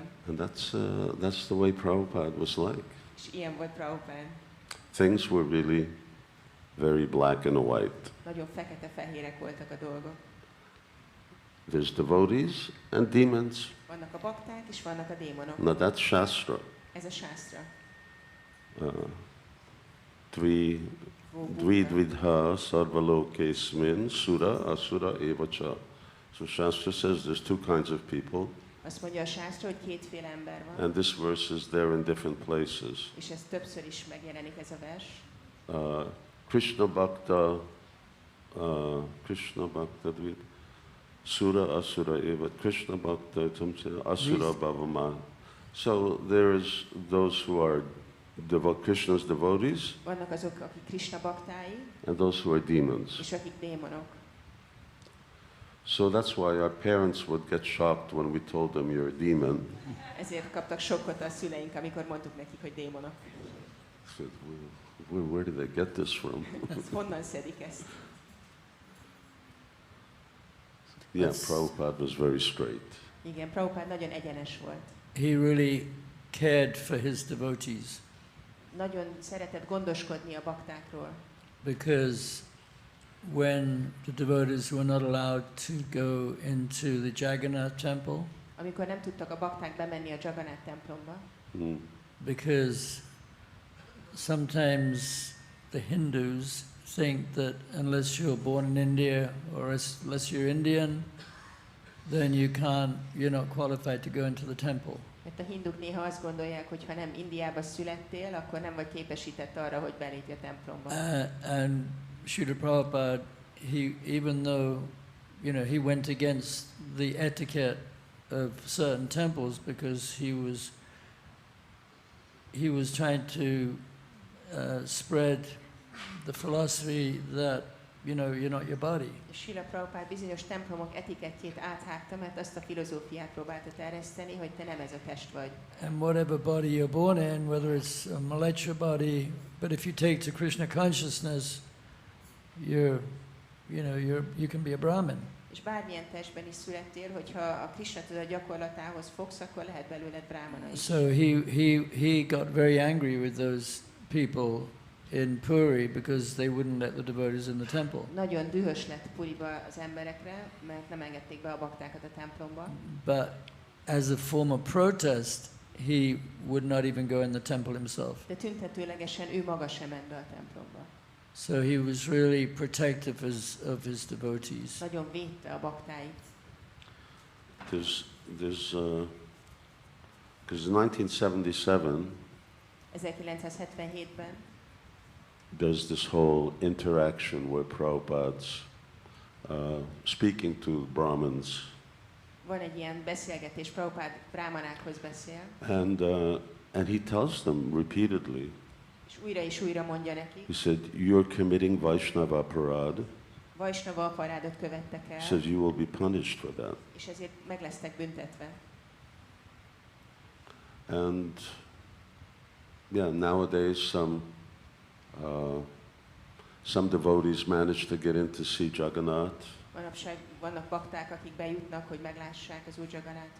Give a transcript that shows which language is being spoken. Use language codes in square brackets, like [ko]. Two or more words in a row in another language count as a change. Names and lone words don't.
[en] And that's the way Prabhupada was like. [hu] És ilyen volt Prabhupád. [en] Things were really very black and white. [hu] Nagyon fekete-fehérek voltak a dolgok. [en] There's devotees and demons. [hu] Vannak a bakták és vannak a démonok. [en] Now that's Shastra. [hu] Ez a sásztra. [sa] Dvidha sarvalokesmin sura asura evacha. [en] So Shastra says there's two kinds of people, [hu] Azt mondja a sásztra, hogy kétféle ember van. [en] and this verse is there in different places. [hu] És ez többször is megjelenik ez a vers. [sa] Krishna Bhakta Dvid Sura Asura Eva Krishna Bhakta Asura Bhavama. [en] So there's those who are Krishna's devotees, [hu] Vannak azok, akik Krishna baktái, [en] and those who are demons. [hu] és akik démonok. [en] So that's why our parents would get shocked when we told them you're a demon. [hu] Ezért kaptak sokkot a szüleink, amikor mondtuk nekik, hogy démonok. [en] Said, where did they get this from? [hu] Honnan szedik ezt? [en] Yeah, Prabhupada was very straight. [hu] Igen, Prabhupád nagyon egyenes volt. [en] He really cared for his devotees [hu] Nagyon szeretett gondoskodni a baktákról. [en] because when the devotees were not allowed to go into the Jagannath temple, [hu] Amikor nem tudtak a bakták bemenni a Jagannath templomba, [en] because sometimes the Hindus think that unless you're born in India or unless you're Indian, then you're not qualified to go into the temple. [hu] mert a hinduk néha azt gondolják, hogy ha nem Indiába születtél, akkor nem vagy képesített arra, hogy belépj a templomba. [en] And Srila Prabhupada, even though he went against the etiquette of certain temples because he was trying to spread the philosophy that you're not your body. [hu] Srila Prabhupád bizonyos templomok etikettjét áthágta, mert azt a filozófiát próbálta terjeszteni, hogy te nem ez a test vagy. [en] And whatever body you're born in, whether it's a malecha body, but if you take to Krishna consciousness, you can be a Brahmin. [hu] És bármilyen testben is születtél, hogyha a Krishna tudat gyakorlatához fogsz, akkor lehet belőled brahmana is. [en] So he got very angry with those people in Puri because they wouldn't let the devotees in the temple. [hu] Nagyon dühös lett Puriba az emberekre, mert nem engedték be a baktákat a templomba. [en] But as a form of protest, he would not even go in the temple himself. [hu] De tüntetőlegesen ő maga sem ment be a templomba. [en] So he was really protective of his devotees. [hu] Nagyon védte a baktáit. [en] Because in 1977, [hu] 1977-ben [en] there's this whole interaction where Prabhupada's speaking to Brahmins. [hu] van egy ilyen beszélgetés, Prabhupád brámanákhoz beszél, [en] and he tells them repeatedly, [hu] és újra mondja nekik, [en] he said, you're committing [sa] Vaishnava aparad. Vaishnava aparádot [hu] követtek el, [en] He says, you will be punished for that. [hu] és ezért meg lesztek büntetve. [en] And yeah, nowadays some devotees manage to get in to see Jagannath. [hu] Manapság vannak bakták, akik bejutnak, hogy meglássák az Úr Jagannathot.